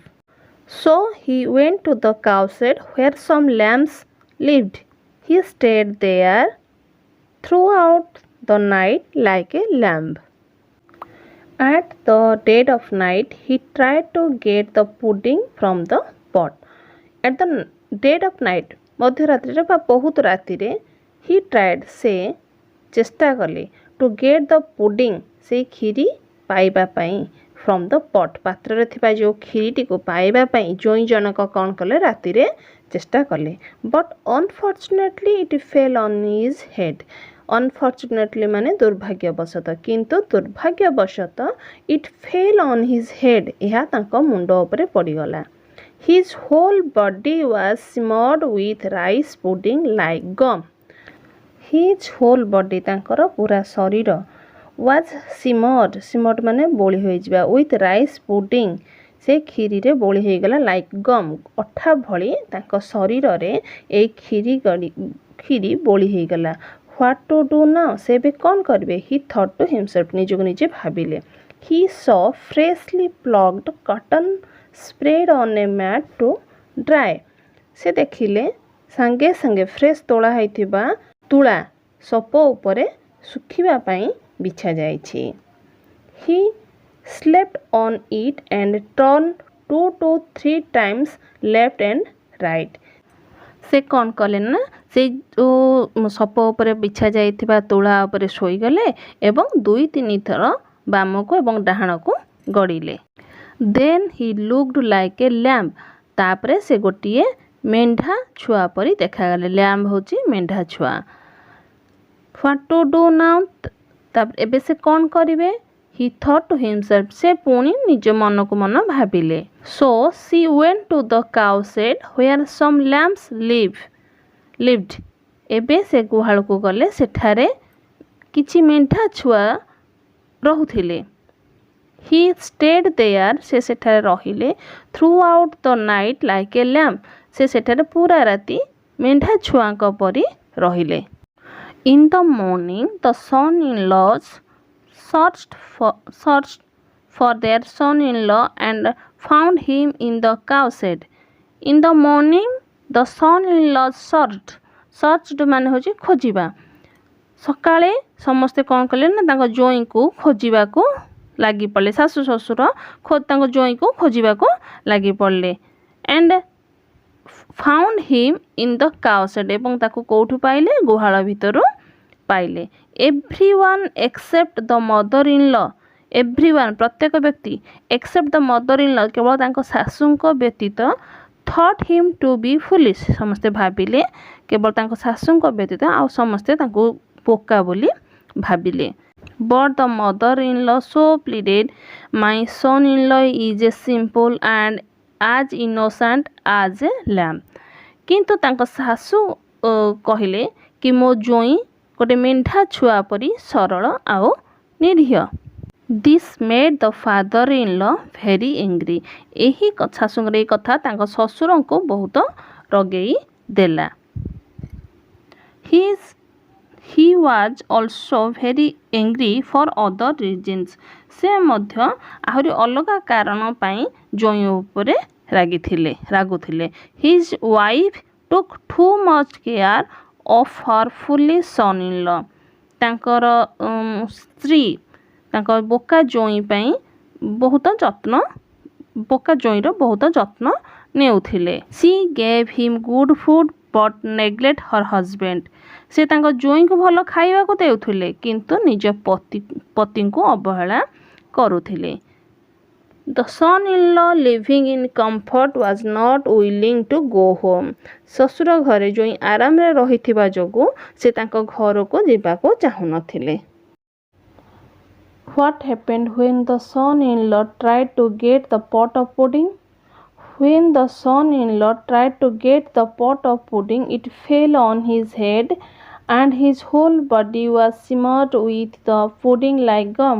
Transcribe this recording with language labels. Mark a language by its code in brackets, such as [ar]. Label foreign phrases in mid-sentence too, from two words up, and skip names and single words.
[en] So he went to the cowshed where some lambs lived. He stayed there throughout the night like a lamb. At the dead of night, he tried to get the pudding from the pot. At the dead of night, [or] ମଧ୍ୟରାତ୍ରିରେ ବା ବହୁତ ରାତିରେ, [en] he tried, [or] ସେ ଚେଷ୍ଟା କଲେ, [en] to get the pudding, [or] ସେ କ୍ଷୀରି ପାଇବା ପାଇଁ, [en] from the pot, [or] ପାତ୍ରରେ ଥିବା ଯେଉଁ କ୍ଷୀରିଟିକୁ ପାଇବା ପାଇଁ ଜୋଇଁ ଜଣକ କ'ଣ କଲେ, ରାତିରେ ଚେଷ୍ଟା କଲେ. [en] But unfortunately it fell on his head. Unfortunately [or] ମାନେ ଦୁର୍ଭାଗ୍ୟବଶତଃ, କିନ୍ତୁ ଦୁର୍ଭାଗ୍ୟବଶତଃ [en] it fell on his head, [or] ଏହା ତାଙ୍କ ମୁଣ୍ଡ ଉପରେ ପଡ଼ିଗଲା. [en] His whole body was smeared with rice pudding like gum. His whole body, [or] ତାଙ୍କର ପୁରା ଶରୀର, [en] was smeared [or] ମାନେ ବୋଳି ହୋଇଯିବା, [en] with rice pudding, [or] ସେ କ୍ଷୀରିରେ ବୋଳି ହୋଇଗଲା, [en] like gum, [or] ଅଠା ଭଳି ତାଙ୍କ ଶରୀରରେ ଏଇ କ୍ଷୀରି ବୋଳି ହୋଇଗଲା. [en] What to do now? [or] ସେ ଏବେ କ'ଣ କରିବେ? [en] He thought to himself, [or] ନିଜକୁ ନିଜେ ଭାବିଲେ. [en] He saw freshly plucked cotton spread on a mat to dry. [or] ସେ ଦେଖିଲେ ସାଙ୍ଗେ ସାଙ୍ଗେ ଫ୍ରେଶ୍ ତୋଳା ହୋଇଥିବା ତୁଳା ସପ ଉପରେ ଶୁଖିବା ପାଇଁ ବିଛା ଯାଇଛି. [en] He slept on it and turned 2 to 3 times left and right. [or] ସେ କ'ଣ କଲେ ନା, ସେ ଯେଉଁ ସପ ଉପରେ ବିଛା ଯାଇଥିବା ତୁଳା ଉପରେ ଶୋଇଗଲେ ଏବଂ 2-3 ଥର ବାମକୁ ଏବଂ ଡାହାଣକୁ ଗଡ଼ିଲେ. [en] Then he looked like a lamb. [or] ତାପରେ ସେ ଗୋଟିଏ ମେଣ୍ଢା ଛୁଆ ପରି ଦେଖାଗଲେ. ଲ୍ୟାମ୍ବ ହେଉଛି ମେଣ୍ଢା ଛୁଆ. [en] What to do now? [or] ତାପରେ ଏବେ ସେ କ'ଣ କରିବେ? [en] He thought to himself, [or] ସେ ପୁଣି ନିଜ ମନକୁ ମନ ଭାବିଲେ. [en] So she went to the cowshed where some lambs lived. [or] ଏବେ ସେ ଗୁହାଳକୁ ଗଲେ, ସେଠାରେ କିଛି ମେଣ୍ଢା ଛୁଆ ରହୁଥିଲେ. [en] He stayed there, [or] ସେ ସେଠାରେ ରହିଲେ, [en] throughout the night like a lamb. [or] ସେ ସେଠାରେ ପୁରା ରାତି ମେଣ୍ଢା ଛୁଆଙ୍କ ପରି ରହିଲେ. [en] In the morning, the son-in-laws searched for their son-in-law and found him in the cowshed. In the morning, the son-in-law searched [or] ମାନେ ହେଉଛି ଖୋଜିବା. ସକାଳେ ସମସ୍ତେ କ'ଣ କଲେ ନା, ତାଙ୍କ ଜୋଇଁକୁ ଖୋଜିବାକୁ ଲାଗି ପଡ଼ିଲେ. ଶାଶୁ ଶ୍ୱଶୁର ତାଙ୍କ ଜୋଇଁକୁ ଖୋଜିବାକୁ ଲାଗି ପଡ଼ିଲେ. [en] And found him in the cowshed, [or] ଏବଂ ତାକୁ କେଉଁଠୁ ପାଇଲେ? ଗୁହାଳ ଭିତରୁ ପାଇଲେ. [en] Everyone except the mother-in-law, everyone [or] ପ୍ରତ୍ୟେକ ବ୍ୟକ୍ତି, [en] except the mother-in-law, [or] କେବଳ ତାଙ୍କ ଶାଶୁଙ୍କ ବ୍ୟତୀତ, [en] thought him to be foolish, [or] ସମସ୍ତେ ଭାବିଲେ, କେବଳ ତାଙ୍କ ଶାଶୁଙ୍କ ବ୍ୟତୀତ ଆଉ ସମସ୍ତେ ତାଙ୍କୁ ବୋକା ବୋଲି ଭାବିଲେ. [en] But the mother-in-law so pleaded, my son-in-law is as simple and as innocent as a lamb. [or] କିନ୍ତୁ ତାଙ୍କ ଶାଶୁ କହିଲେ କି ମୋ ଜୋଇଁ ଗୋଟେ ମେଣ୍ଢା ଛୁଆ ପରି ସରଳ ଆଉ ନିରୀହ. [en] This made the father-in-law very angry. [or] ଏହି ଶାଶୁଙ୍କର ଏହି କଥା ତାଙ୍କ ଶ୍ୱଶୁରଙ୍କୁ ବହୁତ ରଗେଇ ଦେଲା. [en] He was also very angry for other reasons. [or] ସେ ମଧ୍ୟ ଆହୁରି ଅଲଗା କାରଣ ପାଇଁ ଜୋଇଁ ଉପରେ ରାଗୁଥିଲେ. [en] His wife took too much care of her foolish son-in-law. [or] ତାଙ୍କର ସ୍ତ୍ରୀ ତାଙ୍କ ବୋକା ଜୋଇଁ ପାଇଁ ବୋକା ଜୋଇଁର ବହୁତ ଯତ୍ନ ନେଉଥିଲେ. [en] She gave him good food but neglect her husband. [or] ସେ ତାଙ୍କ ଜୋଇଁକୁ ଭଲ ଖାଇବାକୁ ଦେଉଥିଲେ, କିନ୍ତୁ ନିଜ ପତିଙ୍କୁ ଅବହେଳା କରୁଥିଲେ. [en] The son-in-law living in comfort was not willing to go home. [or] ଶ୍ୱଶୁର ଘରେ ଯୋଇଁ ଆରାମରେ ରହିଥିବା ଯୋଗୁଁ ସେ ତାଙ୍କ ଘରକୁ ଯିବାକୁ ଚାହୁଁନଥିଲେ. [en] What happened when the son-in-law tried to get the pot of pudding? When the son-in-law tried to get the pot of pudding, it fell on his head and his whole body was smeared with the pudding like gum.